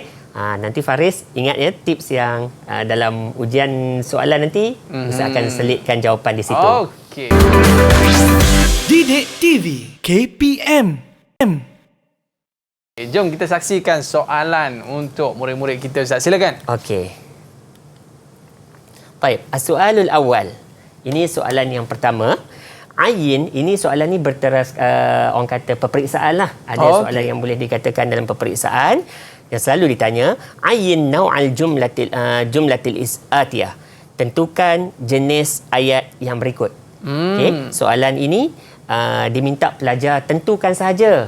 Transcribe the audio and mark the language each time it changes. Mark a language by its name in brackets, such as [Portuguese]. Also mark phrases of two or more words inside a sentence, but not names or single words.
[Malay] Nanti Faris ingat ya tips yang dalam ujian soalan nanti saya akan selitkan jawapan di situ. Okey. Didik TV KPM. Jom kita saksikan soalan untuk murid-murid kita Ustaz. Silakan. Okey. Baik, [Arabic] as-soalul awal. [Malay] Ini soalan yang pertama. Ayin, ini soalan ni berteras orang kata peperiksaan lah. Ada soalan yang boleh dikatakan dalam peperiksaan yang selalu ditanya. [Arabic] Ayin naw'al jumlatil atiyah. [Malay] Tentukan jenis ayat yang berikut. Okey, soalan ini diminta pelajar tentukan sahaja.